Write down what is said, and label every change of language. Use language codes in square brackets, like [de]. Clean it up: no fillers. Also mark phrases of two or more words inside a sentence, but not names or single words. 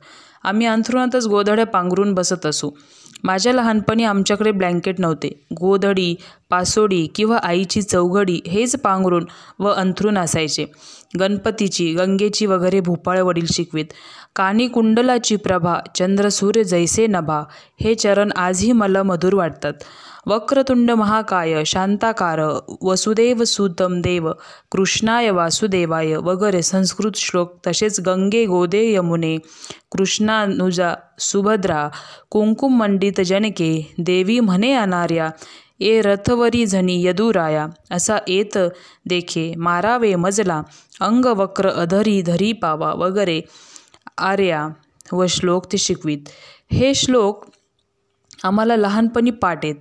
[mr] आम्ही अंथरुणातच गोधड्या पांघरून बसत असू. माझ्या लहानपणी आमच्याकडे ब्लँकेट नव्हते. गोधडी, पासोडी किंवा आईची चौघडी हेच पांघरून व अंथरूण असायचे. गणपतीची, गंगेची वगैरे भूपाळ वडील शिकवीत. कानी कुंडलाची प्रभा, चंद्र सूर्य जैसे नभा हे चरण आजही मला मधुर वाटतात. [sa] वक्रतुंड महाकाय, शांताकार, वसुदेव सुतम देव, कृष्णाय वासुदेवाय [mr] वगैरे संस्कृत श्लोक. तसेच गंगे गोदे यमुने, कृष्णानुजा सुभद्रा, कुंकुम मंडित जनके, देवी म्हणे अनार्या, ए रथवरी झनी यदुराया, असा येत देखे मारावे मजला, अंग वक्र अधरी धरी पावा वगैरे आर्या व श्लोक ते शिकवीत. हे श्लोक आम्हाला लहानपणी पाठ येत.